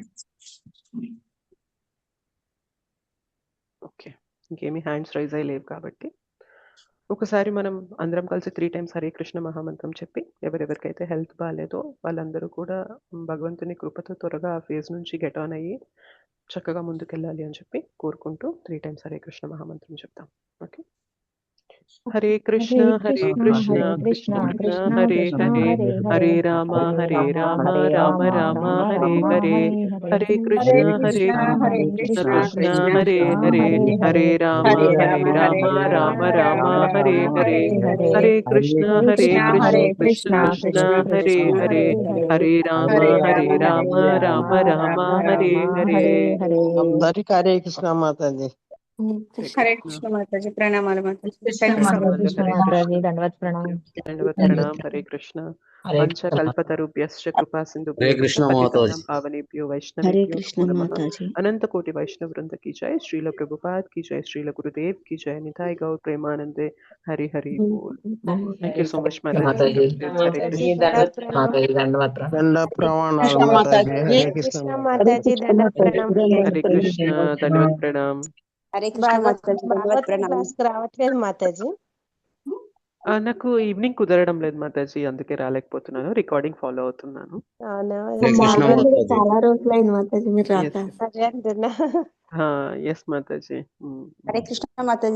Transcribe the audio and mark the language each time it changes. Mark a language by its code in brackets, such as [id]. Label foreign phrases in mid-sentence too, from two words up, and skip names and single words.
[te] ఓకే, ఇంకేమి [en] hands raise [te] అయ్యి లేవు కాబట్టి ఒకసారి మనం అందరం కలిసి 3 times హరే కృష్ణ మహామంత్రం చెప్పి ఎవరెవరికైతే హెల్త్ బాగాలేదో వాళ్ళందరూ కూడా భగవంతుని కృపతో త్వరగా ఆ ఫేజ్ నుంచి [en] get on [te] అయ్యి చక్కగా ముందుకెళ్ళాలి అని చెప్పి కోరుకుంటూ 3 times హరే కృష్ణ మహామంత్రం చెప్తాం. ఓకే. [sa] హరే కృష్ణ హరే కృష్ణ కృష్ణ కృష్ణ హరే హరే, హరే రామ రామ రామ హరే హరే, హరే కృష్ణ కృష్ణ కృష్ణ హరే హరే, హరే రామ రామ రామ హరే హరే, హరే కృష్ణ కృష్ణ కృష్ణ హరే హరే, హరే రామ రామ రామ హరే హరే. [te] అందరికీ హరే కృష్ణ మాతాజీ. హరే కృష్ణ మాతాజీ. ప్రణామాలు మాతాజీ. దండవత్ ప్రణామం. [sa] హరే కృష్ణ. పంచకల్పతరుభ్యశ్చ కృపా కృష్ణ సింధుభ్యో పావనేభ్యో హరే వైష్ణవేభ్యో కృష్ణ నమః. [te] మాతాజీ. [hi] अनंत कोटि वैष्णव वृंद की जय, श्रील प्रभुपाद की जय, श्रील गुरुदेव की जय, निताई गौर प्रेमानंदे, हरि हरि बोल. [en] thank you so much [hi] माताजी. हरे कृष्ण [te] దండ ప్రమాణాలు మాతాజీ. హరే కృష్ణ మాతాజీ. దండ ప్రణామం. [hi] हरे कृष्ण, धन्यवाद प्रणाम. [te] హరే కృష్ణ మాతాజీ, ధన్యవాద భాగవతం ప్రణామం. క్లాస్ కి రావట్లేదు మాతాజీ. నాకు ఈవినింగ్ కుదరడం లేదు మాతాజీ, అందుకే రాలేకపోతున్నాను. రికార్డింగ్ ఫాలో అవుతున్నాను. అవునా మా కృష్ణ మాధవ్ మాతాజీ. చాలా రోజులైంది మాతాజీ మీరు రాక. అదే అంటున్నా. ఎస్ మాతాజీ. హరే కృష్ణ మాతాజీ,